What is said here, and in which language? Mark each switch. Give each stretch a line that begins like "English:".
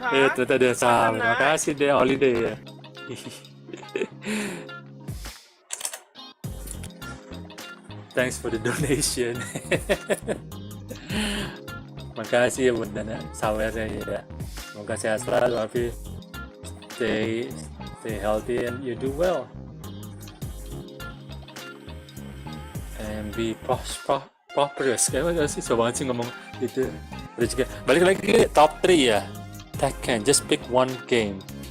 Indonesian: Itu tadi sama. Makasih deh holiday ya.
English: Thanks for the donation.
Indonesian: Makasih ya buat dana sawernya ya. Semoga sehat selalu, Afi.
English: Stay healthy and you do well. And be prosperous.
Indonesian: Kayak sih so banget sih ngomong itu. Udah juga. Balik lagi top 3 ya.
English: Tekken, just pick one game.